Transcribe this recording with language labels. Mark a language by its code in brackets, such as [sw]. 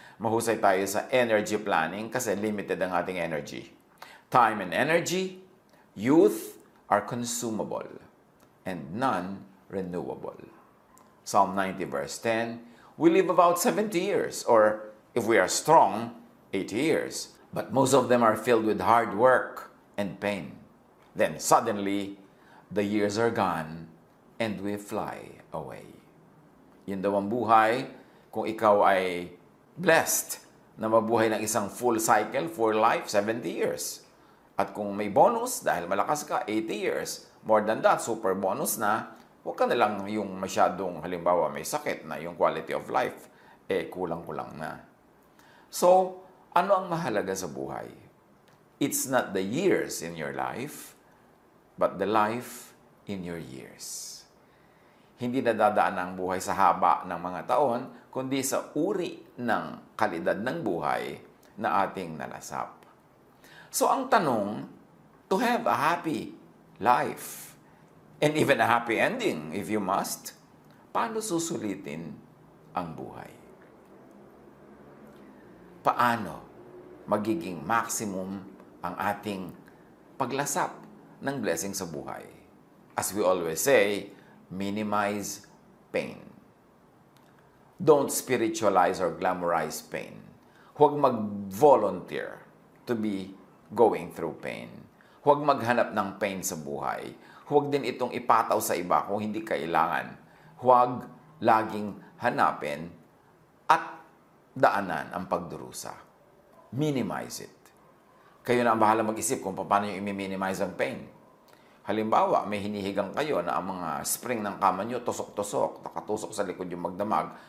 [tl] Mahusay tayo sa energy planning kasi limited ang ating energy. [en] Time and energy, youth are consumable and none renewable. Psalm 90 verse 10, we live about 70 years, or if we are strong, 80 years. But most of them are filled with hard work and pain. Then suddenly, the years are gone and we fly away. [tl] Yun daw ang buhay kung ikaw ay blessed na mabuhay ng isang full cycle, full life, 70 years. At kung may bonus, dahil malakas ka, 80 years. [en] More than that, [tl] super bonus na, huwag ka na lang yung masyadong, halimbawa, may sakit na yung [en] quality of life, [tl] kulang-kulang na. So, ano ang mahalaga sa buhay? [en] It's not the years in your life, but the life in your years. [tl] Hindi nadadaan ang buhay sa haba ng mga taon, kundi sa uri ng kalidad ng buhay na ating nalasap. [en] So, [tl] ang tanong, [en] to have a happy life, and even a happy ending, if you must, [tl] paano susulitin ang buhay? Paano magiging maximum ang ating paglasap ng blessing sa buhay? [en] As we always say, minimize pain. Don't spiritualize or glamorize pain. [tl] Huwag mag-volunteer [en] to be going through pain. [tl] Huwag maghanap ng pain sa buhay. Huwag din itong ipataw sa iba kung hindi kailangan. Huwag laging hanapin at daanan ang pagdurusa. [en] Minimize it. [tl] Kayo na ang bahala mag-isip kung paano nyo i-minimize ang pain. Halimbawa, may hinihigang kayo na ang mga spring ng kama nyo tusok-tusok, nakatusok sa likod yung magdamag.